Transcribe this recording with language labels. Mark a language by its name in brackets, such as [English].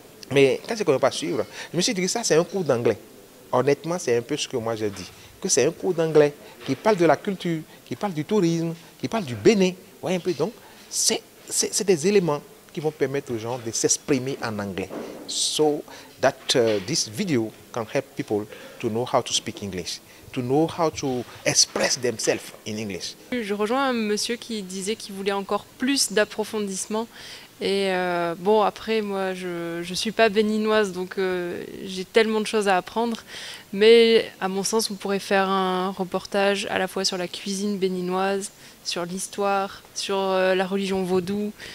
[French] Mais quand je ne connais pas suivre, je me suis dit que ça, c'est un cours d'anglais. Honnêtement, c'est un peu ce que moi j'ai dit. Que c'est un cours d'anglais qui parle de la culture, qui parle du tourisme, qui parle du Bénin. Ouais, un peu. Donc, c'est des éléments qui vont permettre aux gens de s'exprimer en anglais. [English] So that this video can help people to know how to speak English. To know how to express themselves in English. [French] Je rejoins un monsieur qui disait qu'il voulait encore plus d'approfondissement. Et bon, après, moi, je ne suis pas béninoise, donc j'ai tellement de choses à apprendre. Mais à mon sens, on pourrait faire un reportage à la fois sur la cuisine béninoise, sur l'histoire, sur la religion vaudou.